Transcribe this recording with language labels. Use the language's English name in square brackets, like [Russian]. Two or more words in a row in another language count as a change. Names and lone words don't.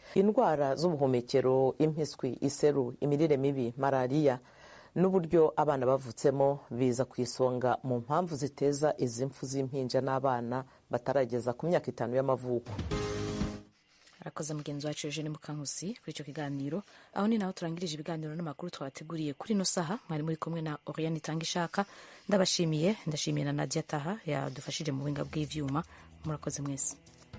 [Kinyarwanda] Indwara z'ubuhumekero, impiswi, iseru, imirire mibi, malaria n'uburyo abana bavutsemo biza ku isonga mu mpamvu ziteza izi mfu z'impinja n'abana batarageza ku myaka 5 y'amavuko. Arakoze mugenzi wacu Eugene Mukankusi kuri icyo kiganiro. Aho ni naho turangirije ibiganiro n'amakuru twateguriye kuri ino saha. [Rundi] Mwari muri kumwe na Oriane Itangishaka. Ndashimiye na Nadia Taha yadufashije mu buhinga bw'ivyuma. Murakoze mwese.